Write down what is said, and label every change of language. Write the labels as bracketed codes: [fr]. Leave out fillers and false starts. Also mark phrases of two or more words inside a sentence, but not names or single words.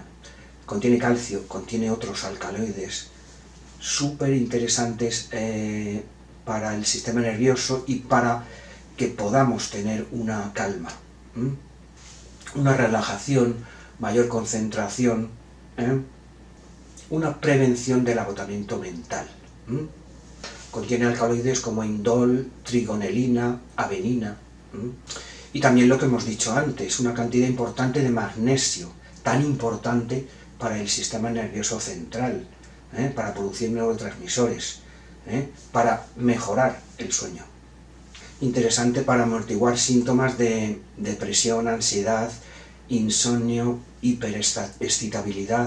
[es] Contiene calcio, contiene otros alcaloides súper interesantes para el sistema nervioso y para que podamos tener una calma, una relajación, mayor concentración, una prevención del agotamiento mental. Contiene alcaloides como indol, trigonelina, avenina. Y también lo que hemos dicho antes, una cantidad importante de magnesio, tan importante para el sistema nervioso central, para producir neurotransmisores, para mejorar el sueño. Interesante para amortiguar síntomas de depresión, ansiedad, insomnio, hiperexcitabilidad.